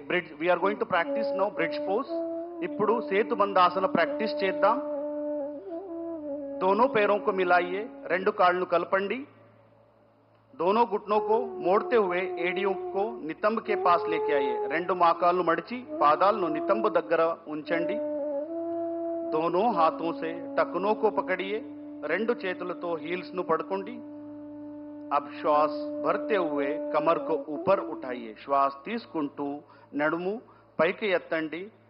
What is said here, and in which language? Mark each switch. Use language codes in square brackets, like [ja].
[en] Bridge we are going to practise now bridge pose. [te] ఇప్పుడు సేతుబంద ఆసన practice చేద్దాం. [hi] दोनों पैरों को मिलाइए. [te] రెండు కాళ్ళను కలపండి. [hi] दोनों घुटनों को मोड़ते हुए एडियों को नितंब के पास लेके आइए. [te] రెండు మోకాళ్ళను మడిచి పాదాలను నితంబ దగ్గర ఉంచండి. [hi] दोनों हाथों से टखनों को पकड़िए. [te] రెండు చేతులతో హీల్స్ ను పట్టుకోండి. [hi] अब श्वास भरते हुए कमर को ऊपर उठाइए. [te] श्वास తీసుకుంటూ నడుము పైకి ఎత్తండి.